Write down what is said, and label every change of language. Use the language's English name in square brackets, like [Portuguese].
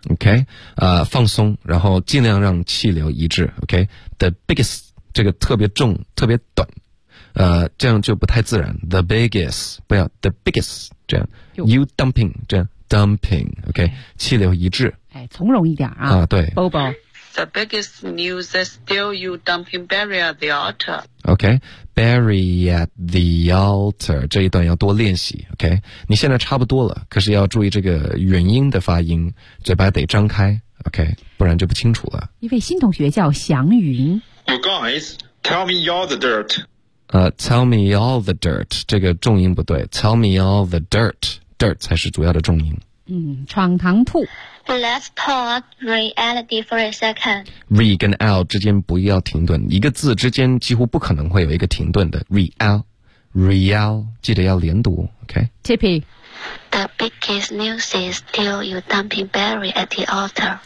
[Chinese] OK、放松然后尽量让气流一致 OK The biggest 这个特别重特别短这样就不太自然 The biggest 不要 The biggest 这样 You dumping 这样 Dumping OK 气流一致哎，从容一点 啊对 [English] Bobo The biggest news is still you dumping Barry at the altar. Okay, Barry at the altar. [Chinese] 这一段要多练习 Okay, 你现在差不多了，可是要注意这个元音的发音，嘴巴得张开 Okay, 不然就不清楚了。一位新同学叫祥云。 [English] You guys, tell me all the dirt. Tell me all the dirt. [Chinese] 这个重音不对。 [English] Tell me all the dirt. [Chinese] Dirt 才是主要的重音。闯堂兔。 [English] Let's talk reality for a second. [Chinese] Re 跟 L 之间不要停顿，一个字之间几乎不可能会有一个停顿的。 Real， 记得要连读。OK。 [English] Tippy。 The biggest news is still you dumping Barry at the altar.